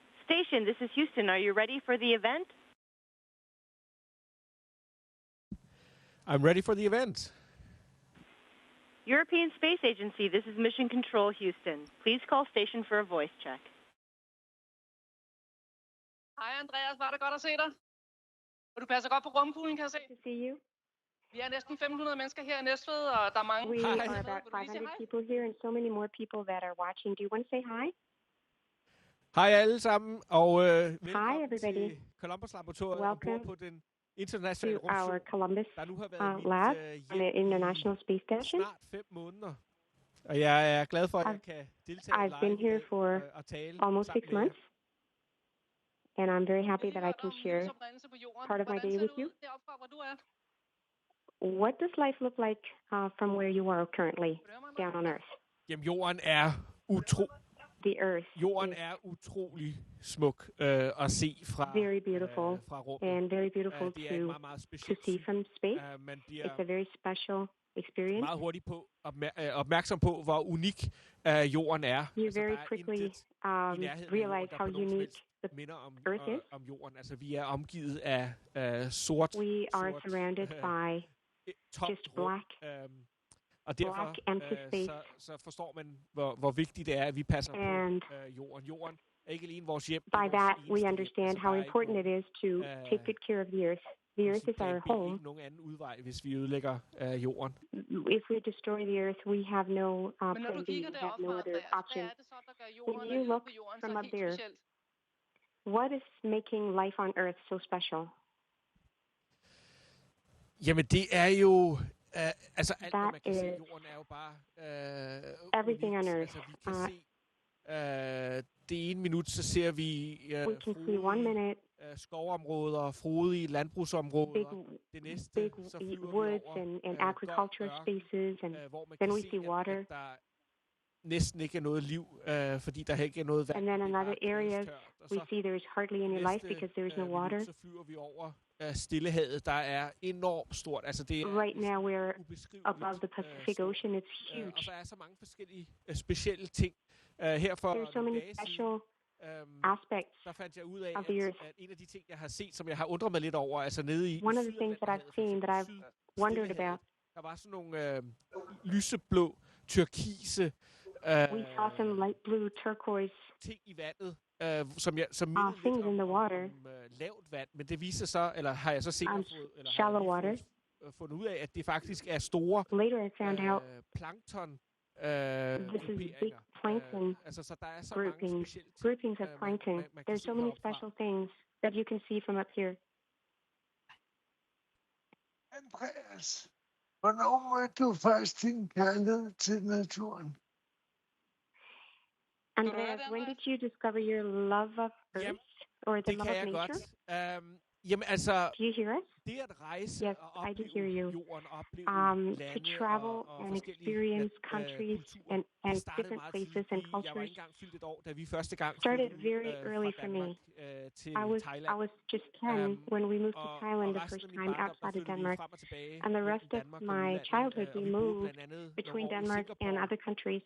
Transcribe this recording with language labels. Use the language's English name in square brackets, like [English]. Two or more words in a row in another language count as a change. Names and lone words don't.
[English] Station, this is Houston. Are you ready for the event? I'm ready for the event. European Space Agency, this is Mission Control, Houston. Please call station for a voice check. [Danish] Hej Andreas, var det godt at se dig? Og du passer godt på rumkuglen, kan jeg se. [English] To see you. [Danish] Vi er næsten 500 mennesker her i Næstved, og der er mange. [English] We are about 500 people here and so many more people that are watching. Do you want to say hi? [Danish] Hej alle sammen, og velkommen [English] everybody. [Danish] til Columbus-laboratoriet [English] Welcome [Danish] ombord på den internationale [English] to our [Danish] rumstation, Columbus der nu har været [English] lab [Danish] mit [English] on the International Space Station. [Danish] snart 5 måneder. Og jeg er glad for, at jeg kan deltage [English] I've been [Danish] live i [English] here [Danish] dag [English] for [Danish] og tale [English] almost [Danish] sammen [English] 6 [Danish] med jer. [English] months, and I'm very happy that I can share part of my day with you. What does life look like from where you are currently down on Earth? [Danish] Jamen, jorden er [English] The Earth [Danish] Jorden [English] is [Danish] er utrolig smuk at se fra [English] very beautiful [Danish] fra rummet. [English] and very beautiful [Danish] Det er et meget, meget [English] to [Danish] specielt [English] see from space. [Danish] Man [English] It's [Danish] bliver [English] a very special experience. [Danish] meget hurtigt opmærksom på, hvor unik jorden er. [English] You [Danish] Altså, [English] very [Danish] der er [English] quickly [Danish] intet i nærheden af jorden, [English] realize [Danish] der [English] how [Danish] på nogen som [English] unique [Danish] helst [English] the [Danish] minder [English] Earth is. [Danish] om jorden. Altså, vi er omgivet af sort, [English] We are surrounded by [Danish] tomt [English] just [Danish] rum. [English] black, [Danish] Og derfor [English] empty space. [Danish] så forstår man, hvor vigtigt det er, at vi passer [English] And [Danish] på jorden. Jorden er ikke alene vores hjem. [English] by that, we understand how important it is to take good care of the Earth. The Earth is our home. [Danish] Der er ikke nogen anden udvej, hvis vi ødelægger jorden. [English] If we destroy the Earth, we have no plan B. We have no other option. When you look from up there, what is making life on Earth so special? [Danish] Jamen, det er jo... altså, alt, hvad man kan se, jorden er jo bare... [English] everything on Earth. [Danish] Altså, vi kan se... det ene minut, så ser vi... [English] we can see 1 minute [Danish] skovområder, frodige landbrugsområder. Det næste, [English] big [Danish] så flyver [English] woods [Danish] vi over, [English] and agricultural spaces, and [Danish] hvor man [English] then [Danish] kan [English] we [Danish] se, [English] see water. [Danish] at der næsten ikke er noget liv, fordi der ikke er noget vand. [English] And then in other areas, we [Danish] så [English] see there is hardly any life because there is no water. [Danish] Så flyver vi over Stillehavet, der er enormt stort. Altså, det er [English] Right now we're above the Pacific Ocean. It's huge. [Danish] Og så er så mange forskellige specielle ting. Her for [English] There's so many special aspects [Danish] der fandt jeg ud af, [English] of the Earth. [Danish] at en af de ting, jeg har set, som jeg har undret mig lidt over, altså nede i [English] One of the things that I've seen, that I've wondered about. [Danish] Der var sådan nogle lyseblå, turkise [English] we saw some light blue turquoise [Danish] ting i vandet, som [English] things in the water. [Danish] Lavt vand, men det viser så, eller har jeg så senere [English] shallow water. [Danish] Fundet ud af, at det faktisk er store [English] Later I found out [Danish] plankton [English] this is big plankton [Danish] altså, så der er så [English] groupings of plankton. There's so many special things that you can see from up here. [Danish] Andreas, hvornår mødte du først din kærlighed til naturen? [English] Andreas, when did you discover your love of Earth or the love of nature? [Danish] Jamen altså, [English] do you hear us? [Danish] Det at rejse [English] yes, [Danish] og [English] I do hear you. [Danish] Jorden, opleve [English] to travel and experience countries and different places and cultures started very early for me. I was just 10 when we moved to Thailand the first time outside of Denmark, and the rest of my childhood we moved between Denmark and other countries.